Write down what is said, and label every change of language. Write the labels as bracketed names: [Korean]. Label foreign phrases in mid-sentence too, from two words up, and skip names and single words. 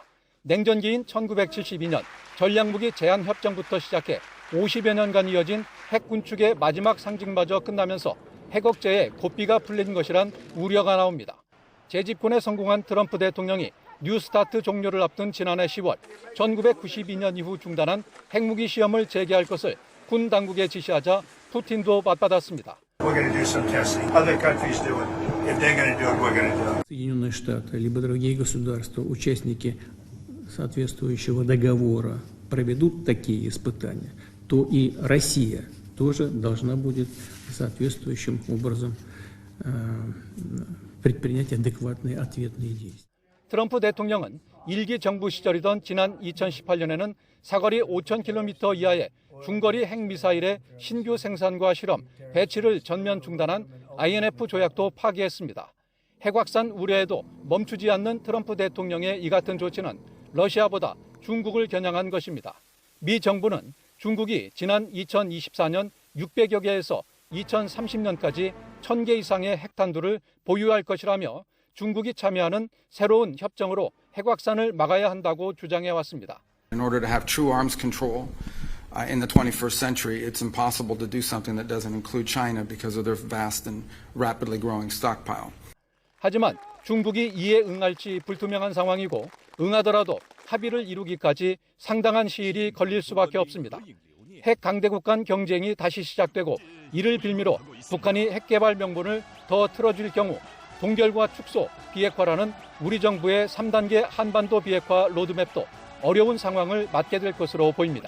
[Korean] 냉전기인 1972년 전략무기 제한 협정부터 시작해 50여 년간 이어진 핵 군축의 마지막 상징마저 끝나면서 핵 억제에 고삐가 풀린 것이란 우려가 나옵니다. 재집권에 성공한 트럼프 대통령이 뉴스타트 종료를 앞둔 지난해 10월 1992년 이후 중단한 핵무기 시험을 재개할 것을 군 당국에 지시하자 푸틴도 맞받았습니다. [Russian] Соединенные Штаты либо другие государства, участники соответствующего договора, проведут такие испытания, то и Россия тоже должна будет соответствующим образом предпринять адекватные ответные действия. [Korean] 트럼프 대통령은 일기 정부 시절이던 지난 2018년에는 사거리 5,000km 이하의 중거리 핵미사일의 신규 생산과 실험, 배치를 전면 중단한 INF 조약도 파기했습니다. 핵 확산 우려에도 멈추지 않는 트럼프 대통령의 이 같은 조치는 러시아보다 중국을 겨냥한 것입니다. 미 정부는 중국이 지난 2024년 600여 개에서 2030년까지 1,000개 이상의 핵탄두를 보유할 것이라며 중국이 참여하는 새로운 협정으로 핵 확산을 막아야 한다고 주장해 왔습니다. [English] In order to have true arms control in the 21st century, it's impossible to do something that doesn't include China because of their vast and rapidly growing stockpile. [Korean] 하지만 중국이 이에 응할지 불투명한 상황이고 응하더라도 합의를 이루기까지 상당한 시일이 걸릴 수밖에 없습니다. 핵 강대국 간 경쟁이 다시 시작되고 이를 빌미로 북한이 핵 개발 명분을 더 틀어줄 경우 동결과 축소, 비핵화라는 우리 정부의 3단계 한반도 비핵화 로드맵도 어려운 상황을 맞게 될 것으로 보입니다.